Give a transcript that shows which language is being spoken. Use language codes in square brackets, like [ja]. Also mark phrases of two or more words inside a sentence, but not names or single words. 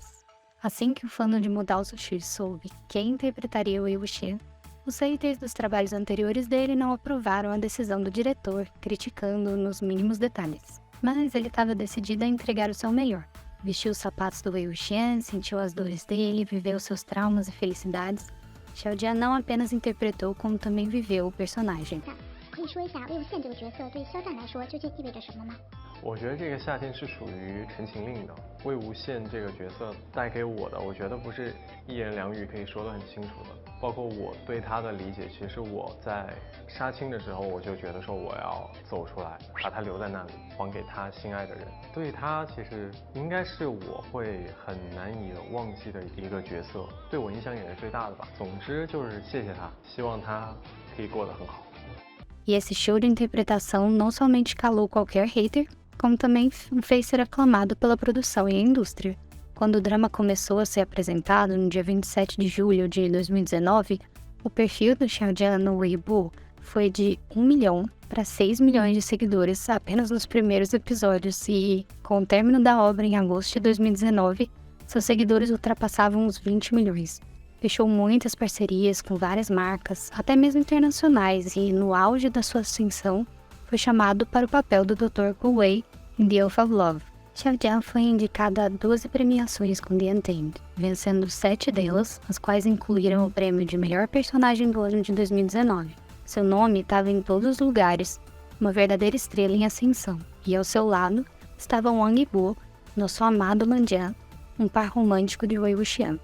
[pt] Assim que o fandom de Modal Sushi soube quem interpretaria Wei Wuxian, os haters dos trabalhos anteriores dele não aprovaram a decisão do diretor, criticando-o nos mínimos detalhes. Mas ele estava decidido a entregar o seu melhor. Vestiu os sapatos do Wei Wuxian, sentiu as dores dele, viveu seus traumas e felicidades, Xiao Jian não apenas interpretou, como também viveu o personagem. [zh] 可以说一下魏无羡这个角色对肖战来说究竟意味着什么吗？我觉得这个夏天是属于陈情令的。魏无羡这个角色带给我的，我觉得不是一言两语可以说得很清楚的。包括我对他的理解，其实我在杀青的时候，我就觉得说我要走出来，把他留在那里，还给他心爱的人。对他其实应该是我会很难以忘记的一个角色，对我影响也是最大的吧。总之就是谢谢他，希望他可以过得很好。 [pt] E esse show de interpretação não somente calou qualquer hater, como também fez ser aclamado pela produção e a indústria. Quando o drama começou a ser apresentado no dia 27 de julho de 2019, o perfil do Xiao Jian no Weibo foi de 1 milhão para 6 milhões de seguidores apenas nos primeiros episódios e, com o término da obra em agosto de 2019, seus seguidores ultrapassavam os 20 milhões. Fechou muitas parcerias com várias marcas, até mesmo internacionais, e no auge da sua ascensão, foi chamado para o papel do Dr. Gu Wei em The Oath of Love. Xiao Jian foi indicada a 12 premiações com The Untamed, vencendo 7 delas, as quais incluíram o prêmio de melhor personagem do ano de 2019. Seu nome estava em todos os lugares, uma verdadeira estrela em ascensão, e ao seu lado estava Wang Yibo, nosso amado Lan Jian, um par romântico de Wei Wuxian.